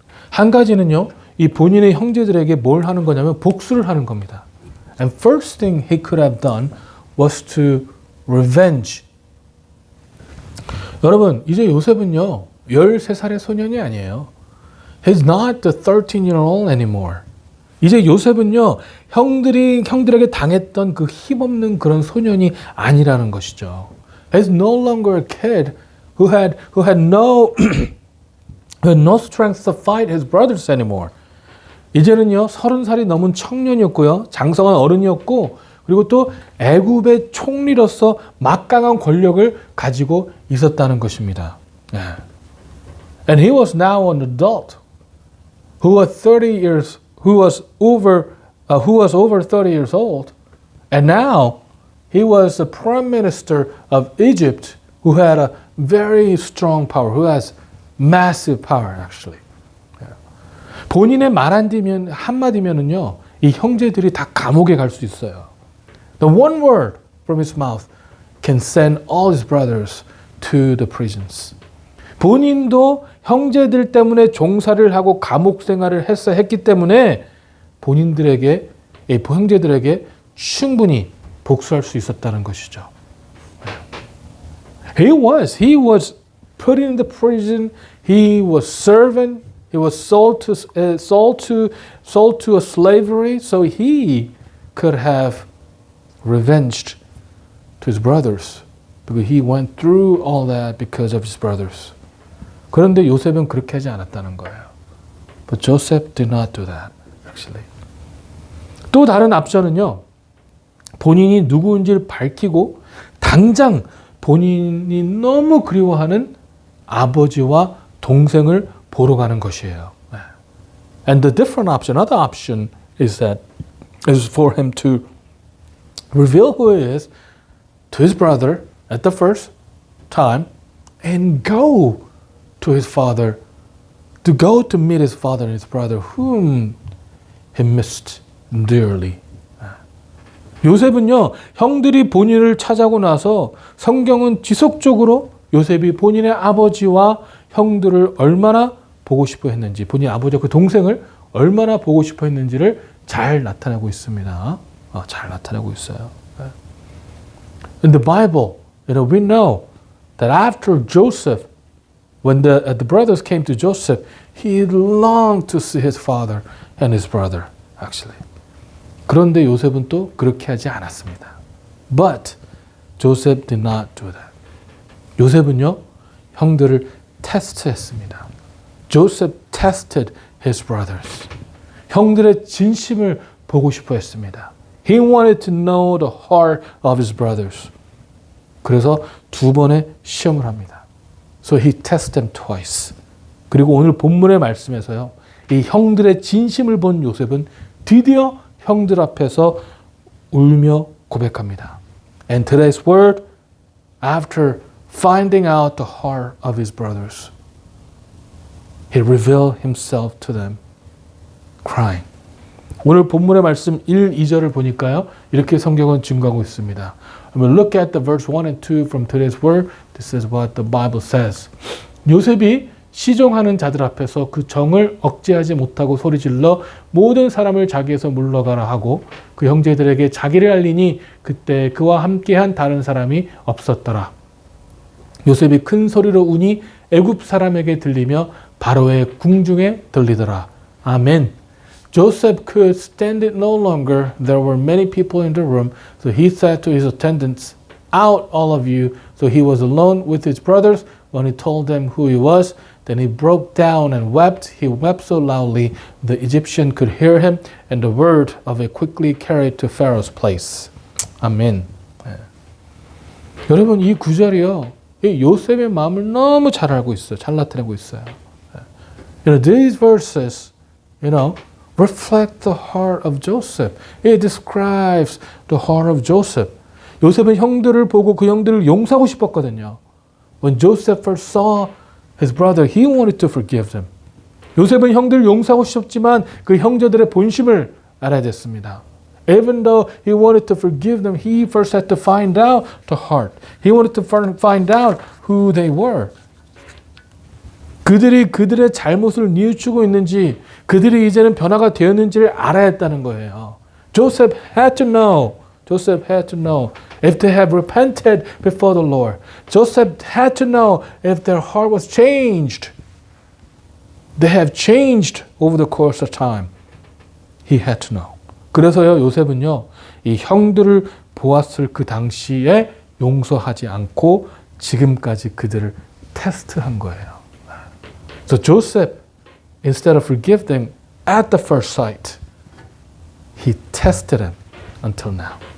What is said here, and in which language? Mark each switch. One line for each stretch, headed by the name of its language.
Korean: 한 가지는요, 이 본인의 형제들에게 뭘 하는 거냐면 복수를 하는 겁니다.
English: And first thing he could have done was to revenge.
Korean: 여러분, 이제 요셉은요, 13살의 소년이 아니에요.
English: He's not the 13-year-old anymore.
Korean: 이제 요셉은요, 형들에게 당했던 그 힘없는 그런 소년이 아니라는 것이죠.
English: He's no longer a kid who had no strength to fight his brothers anymore.
Korean: 이제는요, 30살이 넘은 청년이었고요, 장성한 어른이었고, 그리고 또 애굽의 총리로서 막강한 권력을 가지고 있었다는 것입니다.
English: And he was now an adult who was 30 years, who was over 30 years old. And now he was the prime minister of Egypt who had a very strong power, who has massive power actually.
Korean: 본인의 말 한마디면은요, 이 형제들이 다 감옥에 갈 수 있어요.
English: The one word from his mouth can send all his brothers to the prisons.
Korean: 본인도 형제들 때문에 종살이를 하고 감옥 생활을 했기 때문에 본인들에게, 형제들에게 충분히 복수할 수 있었다는 것이죠.
English: He was put in the prison. He was servant. He was sold to a slavery, so he could have revenged to his brothers, because he went through all that because of his brothers.
Korean: 그런데 요셉은 그렇게 하지 않았다는 거예요.
English: But Joseph did not do that, actually.
Korean: 또 다른 앞전은요, 본인이 누구인지를 밝히고 당장 본인이 너무 그리워하는 아버지와 동생을 보러 가는 것이에요.
English: And the different option, another option is for him to reveal who he is to his brother at the first time and go to his father, to go to meet his father and his brother whom he missed dearly.
Korean: 요셉은요, 형들이 본인을 찾아오고 나서 성경은 지속적으로 요셉이 본인의 아버지와 형들을 얼마나 보고 싶어 했는지, 본인 아버지와 그 동생을 얼마나 보고 싶어 했는지를 잘 나타내고 있습니다. 잘 나타내고 있어요.
English: In the Bible, we know that after Joseph, when the brothers came to Joseph, he longed to see his father and his brother, actually.
Korean: 그런데 요셉은 또 그렇게 하지 않았습니다.
English: But Joseph did not do that.
Korean: 요셉은요, 형들을 테스트했습니다.
English: Joseph tested his brothers.
Korean: 형들의 진심을 보고 싶어 했습니다.
English: He wanted to know the heart of his brothers.
Korean: 그래서 두 번의 시험을 합니다.
English: So he tested them twice.
Korean: 그리고 오늘 본문의 말씀에서요, 이 형들의 진심을 본 요셉은 드디어 형들 앞에서 울며 고백합니다.
English: And today's word, after finding out the heart of his brothers, he revealed himself to them, crying.
Korean: 오늘 본문의 말씀 1, 2절을 보니까요, 이렇게 성경은 증거하고 있습니다.
English: When we look at the verse 1 and 2 from today's word, this is what the Bible says.
Korean: 요셉이 시종하는 자들 앞에서 그 정을 억제하지 못하고 소리질러 모든 사람을 자기에서 물러가라 하고 그 형제들에게 자기를 알리니 그때 그와 함께한 다른 사람이 없었더라. 요셉이 큰 소리로 우니 애굽 사람에게 들리며 바로의 궁중에 들리더라. 아멘.
English: Joseph could stand it no longer. There were many people in the room. So he said to his attendants, "Out, all of you." So he was alone with his brothers. When he told them who he was, then he broke down and wept. He wept so loudly the Egyptian could hear him, and the word of it quickly carried to Pharaoh's place.
Korean: 아멘. 여러분, 이 구절이요, 이 요셉의 마음을 너무 잘 알고 있어요. 잘 나타내고 있어요.
English: These verses, reflect the heart of Joseph. It describes the heart of Joseph.
Korean: 요셉은 형들을 보고 그 형들을 용서하고 싶었거든요.
English: When Joseph first saw his brother, he wanted to forgive them.
Korean: 요셉은 형들을 용서하고 싶었지만 그 형제들의 본심을 알아야 됐습니다.
English: Even though he wanted to forgive them, he first had to find out the heart. He wanted to find out who they were.
Korean: 그들이 그들의 잘못을 뉘우치고 있는지, 그들이 이제는 변화가 되었는지를 알아야 했다는 거예요.
English: Joseph had to know. Joseph had to know if they have repented before the Lord. Joseph had to know if their heart was changed. They have changed over the course of time. He had to know.
Korean: 그래서요, 요셉은요, 이 형들을 보았을 그 당시에 용서하지 않고 지금까지 그들을 테스트한 거예요.
English: So Joseph, instead of forgiving them at the first sight, he tested them until now.